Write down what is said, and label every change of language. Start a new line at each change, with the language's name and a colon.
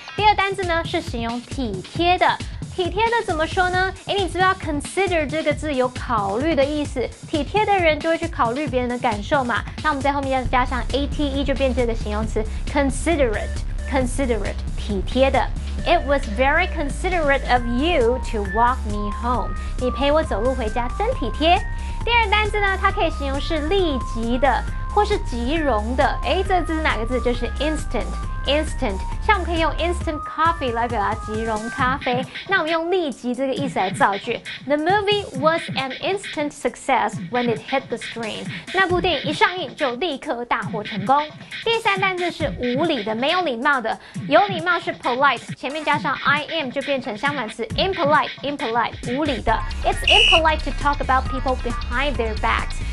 Chinese: 第二单字呢是形容体贴的。体贴的怎么说呢？你知道 consider 这个字有考虑的意思，体贴的人就会去考虑别人的感受嘛。那我们在后面要加上 ate 就变这个形容词 considerate， 体贴的。
English: It was very considerate of you to walk me home。
Chinese: 你陪我走路回家真体贴。第二单字呢，它可以形容是立即的或是即溶的。这字是哪个字？就是 instant。 instant， 像我们可以用 instant coffee 来表达即溶咖啡。那我们用立即这个意思来造句。
English: The movie was an instant success when it hit the screen。
Chinese: 那部电影一上映就立刻大获成功。第3单字是无理的，没有礼貌的。有礼貌是 polite， 前面加上 I am 就变成相反词 impolite， 无理的。
English: It's impolite to talk about people behind their backs。